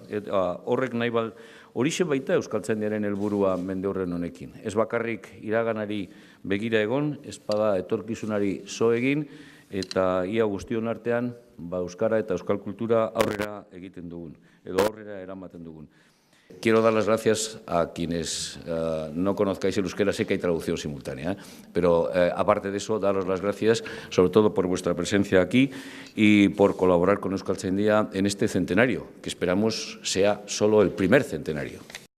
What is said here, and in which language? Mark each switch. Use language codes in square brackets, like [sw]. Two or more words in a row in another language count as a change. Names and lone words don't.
[eu] Horrek nahi horixe baita Euskaltzaindiaren helburua mendeurren honekin. Ez bakarrik iraganari begira egon, ez bada etorkizunari zo egin, eta ia guztion artean, Euskara eta Euskal Kultura aurrera egiten dugun, edo aurrera eramaten dugun. [es] Quiero dar las gracias a quienes no conozcáis el euskera, sé que hay traducción simultánea, pero aparte de eso, daros las gracias sobre todo por vuestra presencia aquí y por colaborar con Euskaltzaindia en este centenario, que esperamos sea solo el primer centenario.